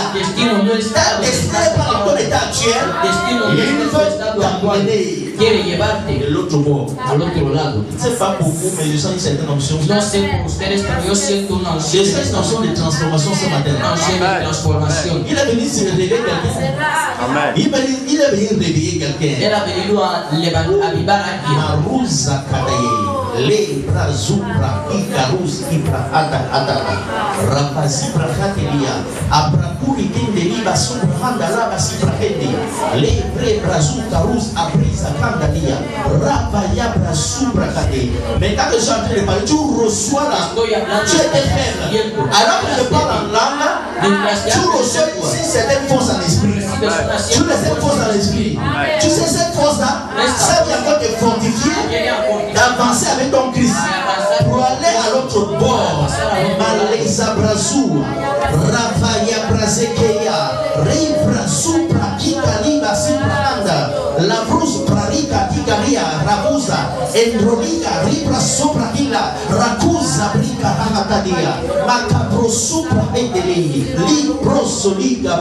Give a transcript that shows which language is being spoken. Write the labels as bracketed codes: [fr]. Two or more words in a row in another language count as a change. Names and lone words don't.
[fr] Ta destinée n'est pas dans ton état actuel. Il veut t'amener de l'autre bord. C'est pas pour vous, mais je sens une certaine onction. Je sens une onction de transformation ce matin. Il est venu se réveiller quelqu'un. Il est venu réveiller quelqu'un. Marouza Kadaye, Lebra Zubra, Ikarus, Ibra Ada, Rapazibra Katelia, Abrakuri Kendeliba Subhanda Laba Sibrahende, Lebre Brazu Karus, Abrisa Kandalia, Rapayabra Subra Kade. Mais quand je suis en train de parler, tu reçois la. Tu es faible. Alors que je parle en langue, tu reçois une certaine force en esprit. Tu as cette force dans l'esprit. Tu sais cette force-là, ça vient encore te fortifier, d'avancer avec ton Christ pour aller à l'autre bord. Maleza Brazou, Ravaya Brazekeya, Rivra Supra Kikaliba Sipranda, Lavrus Prarika Tikaria, Rabuza, Endrolika, Ribra Supra Kila, Rakuza Brika Hamatadia, Macabro Supra Edeli, Libro Soliga